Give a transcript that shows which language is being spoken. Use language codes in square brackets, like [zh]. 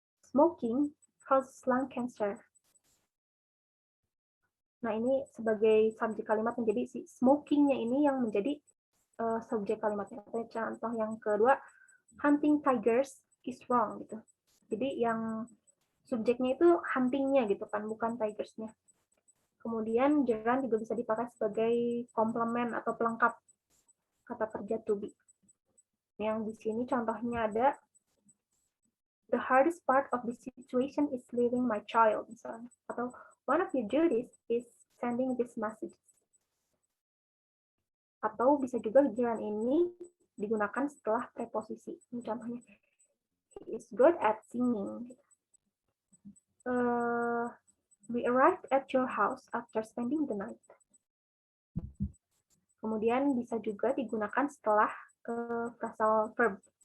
[en] Smoking causes lung cancer. [id] Nah, ini sebagai subjek kalimat menjadi si smokingnya ini yang menjadi subjek kalimatnya. Contoh yang kedua, [en] hunting tigers is wrong [id] gitu. Jadi yang subjeknya itu huntingnya gitu kan, bukan tigersnya. Kemudian gerund juga bisa dipakai sebagai komplement atau pelengkap kata kerja to be. Yang di sini contohnya ada [en] the hardest part of the situation is leaving my child [id] misalnya, atau [en] one of your duties is sending this message. [id] Atau bisa juga gerund ini digunakan setelah preposisi. Ini contohnya, [en] he is good at singing. We arrived at your house after spending the night. [id] Kemudian bisa juga digunakan setelah phrasal verb.